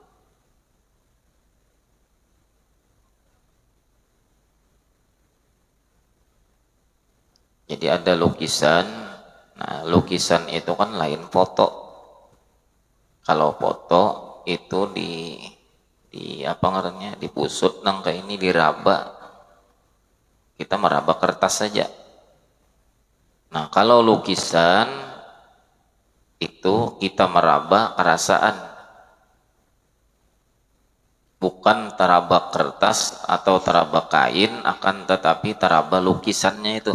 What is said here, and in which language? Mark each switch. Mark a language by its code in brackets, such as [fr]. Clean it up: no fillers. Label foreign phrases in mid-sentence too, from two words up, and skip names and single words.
[id] Jadi ada lukisan. Nah, lukisan itu kan lain foto. Kalau foto itu di apa ngarannya, dipusut nang kayak ini, diraba. Kita meraba kertas saja. Nah, kalau lukisan itu kita meraba perasaan. Bukan teraba kertas atau teraba kain, akan tetapi teraba lukisannya itu.